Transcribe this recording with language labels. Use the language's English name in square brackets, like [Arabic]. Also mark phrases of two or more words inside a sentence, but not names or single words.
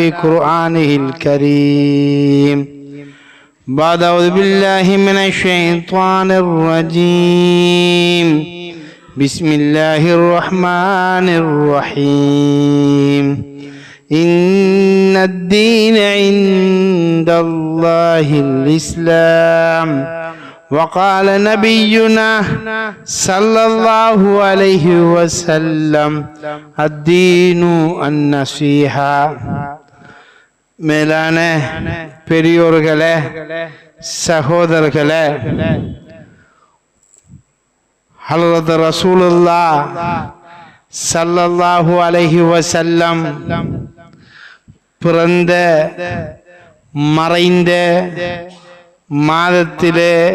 [Arabic] قرآنه الكريم بعد أعوذ بالله من الشيطان الرجيم بسم الله الرحمن الرحيم إن الدين عند الله الإسلام وقال نبينا صلى الله عليه وسلم الدين النصيحة. [Tamil] மேலான பெரியோர்களே, சகோதரர்களே, ஹலரத் ரசூலுல்லாஹ் [Arabic] صلى الله عليه وسلم [Tamil] பிறந்த மறைந்த மாதத்திலே